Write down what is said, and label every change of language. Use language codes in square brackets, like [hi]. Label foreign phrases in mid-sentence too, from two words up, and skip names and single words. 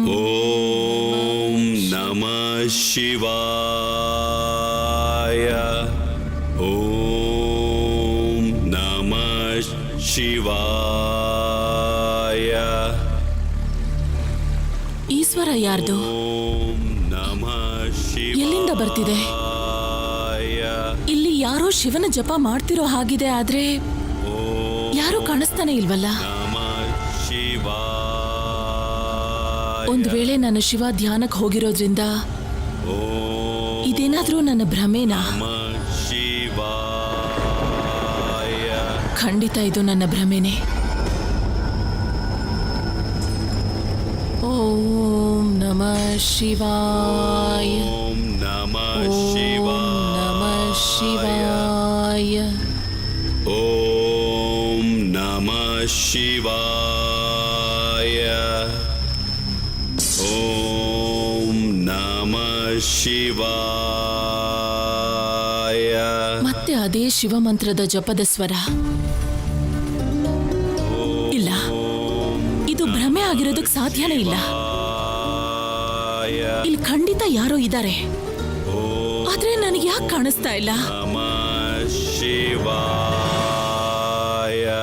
[sa] ಓಂ ನಮಃ ಶಿವಾಯ. ಓಂ ನಮಃ ಶಿವಾಯ. [kn] ಈಶ್ವರ ಯಾರ್ದು? [sa] ಓಂ ನಮಃ ಶಿವಾಯ. [kn] ಎಲ್ಲಿಂದ ಬರ್ತಿದೆ? ಇಲ್ಲಿ ಯಾರೋ ಶಿವನ ಜಪ ಮಾಡ್ತಿರೋ ಹಾಗಿದೆ, ಆದ್ರೆ ಯಾರು ಕಾಣಿಸ್ತಾನೆ ಇಲ್ವಲ್ಲ. ಒಂದ್ ವೇಳೆ ನನ್ನ ಶಿವ ಧ್ಯಾನಕ್ಕೆ ಹೋಗಿರೋದ್ರಿಂದ ಇದೇನಾದ್ರೂ ನನ್ನ ಭ್ರಮೇನಾ? [sa] ಶಿವಾಯ. [kn] ಖಂಡಿತ ಇದು ನನ್ನ ಭ್ರಮೆನೆ. [sa] ಓಂ ನಮಃ ಶಿವಾಯ. ಓಂ ನಮಃ ನಮಃ ಶಿವಾಯ. ಓಂ ನಮಃ ಶಿವಾಯ. ಓಂ ನಮಃ ಶಿವಾಯ. [kn] ಮತ್ತೆ ಅದೇ ಶಿವಮಂತ್ರದ ಜಪದ ಸ್ವರ. ಇಲ್ಲ, ಇದು ಭ್ರಮೆ ಆಗಿರೋದಕ್ಕೆ ಸಾಧ್ಯನೇ ಇಲ್ಲ. ಇಲ್ಲಿ ಖಂಡಿತ ಯಾರೋ ಇದ್ದಾರೆ, ಆದ್ರೆ ನನಗೆ ಯಾಕೆ ಕಾಣಿಸ್ತಾ ಇಲ್ಲ? [sa] ನಮಃ ಶಿವಾಯ.